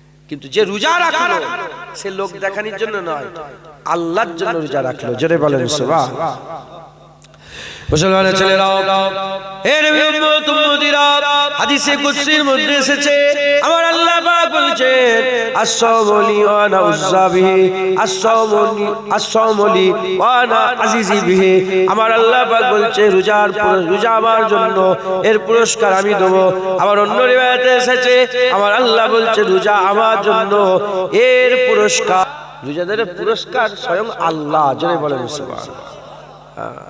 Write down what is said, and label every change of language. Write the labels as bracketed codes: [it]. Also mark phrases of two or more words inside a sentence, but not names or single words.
[bn] কিন্তু যে রোজা রাখলো সে লোক দেখানোর জন্য নয়, আল্লাহর জন্য রোজা রাখলো। জোরে বলেন সুবহানাল্লাহ। মুসলমানের ছেলেরা, এর উম্মত উম্মতিরা, হাদিসে কুদসির মধ্যে এসেছে আমার আল্লাহ পাক বলেছেন [ar] الصوم لي وأنا أجزي به الصوم لي وأنا أجزي به. [bn] আমার আল্লাহ পাক বলছে রোজা আমার জন্য, এর পুরস্কার আমি দেব। আবার অন্য রিওয়ায়াতে এসেছে আমার আল্লাহ বলছে রোজা আমার জন্য, এর পুরস্কার, রোজাদারের পুরস্কার স্বয়ং আল্লাহ। জোরে বলেন সুবহানাল্লাহ।